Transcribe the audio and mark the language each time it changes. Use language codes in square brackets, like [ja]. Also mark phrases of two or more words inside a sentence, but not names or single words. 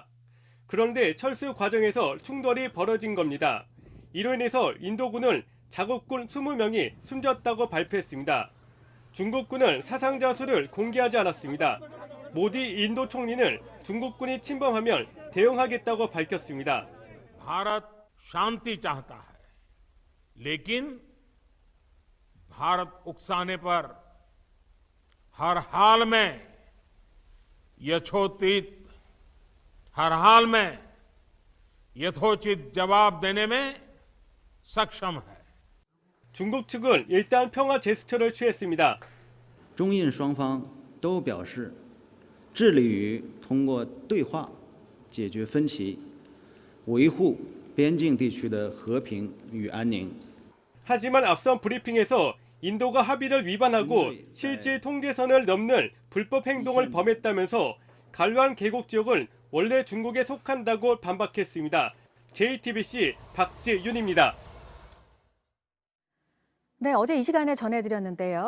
[ko] 그런데 철수 과정에서 충돌이 벌어진 겁니다. 이로 인해서 인도군은 자국군 20명이 숨졌다고 발표했습니다. 중국군은 사상자 수를 공개하지 않았습니다. 모디 인도 총리는 중국군이 침범하면 대응하겠다고 밝혔습니다. [hi] भारत शांति चाहता है, लेकिन भारत उकसाने पर हर हाल में यथोचित हर हाल में यथोचित जवाब देने में सक्षम है. [ko] 중국 측은 일단 평화 제스처를 취했습니다. [zh] 中印双方都表示致力于通过对话解决分歧，维护边境地区的和平与安宁。 [ko] 하지만 앞선 브리핑에서 인도가 합의를 위반하고 실질 통제선을 넘는 불법 행동을 범했다면서 갈완 계곡 지역은 원래 중국에 속한다고 반박했습니다. JTBC 박지윤입니다. 네, 어제 이 시간에 전해드렸는데요.